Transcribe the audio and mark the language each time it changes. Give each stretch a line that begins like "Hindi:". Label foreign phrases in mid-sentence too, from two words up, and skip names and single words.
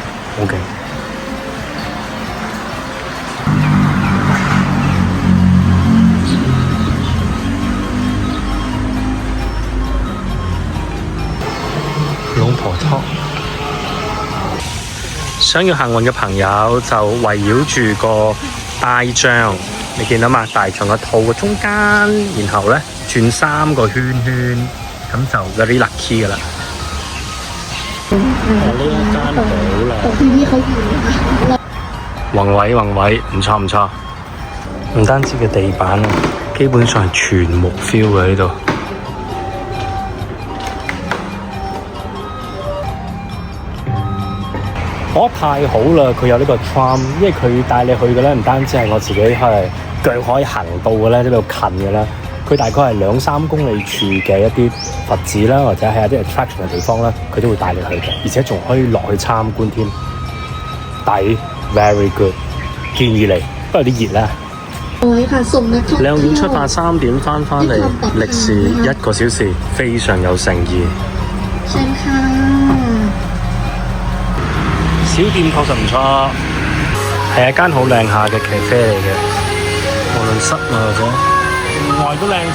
Cantonese: 好勁。龍婆湯。想要幸運嘅朋友就圍繞住個大象，你見到嘛？大象嘅肚嘅中間，然後咧轉3個圈圈，咁就
English: very lucky
Cantonese: 噶啦。呢一間好靚。
Thai: ที่นี่เขาอยู่นะคะ
Cantonese: 宏偉，唔錯唔錯。唔單止嘅地板啊，基本上係全木 feel 嘅呢度。我覺得太好啦！佢有呢個 tram， 因為佢帶你去嘅咧，唔單止係我自己係腳可以行到嘅咧，呢度近嘅啦。佢大概係2-3公里處嘅一啲佛寺啦，或者係一啲 attraction 嘅地方啦，佢都會帶你去嘅，而且仲可以落去參觀添，抵
English: very good，
Cantonese: 建議你。不過有啲熱啦。
Thai: ค่ะส่งนักท่องเที่ยว
Cantonese: 2 點出發，3點返嚟，歷時1個小時，非常有誠意。
Thai: เชิญค่ะ
Cantonese: 小店確實唔錯，係一間好靚下嘅咖啡嚟嘅，無論室內或者外都靚。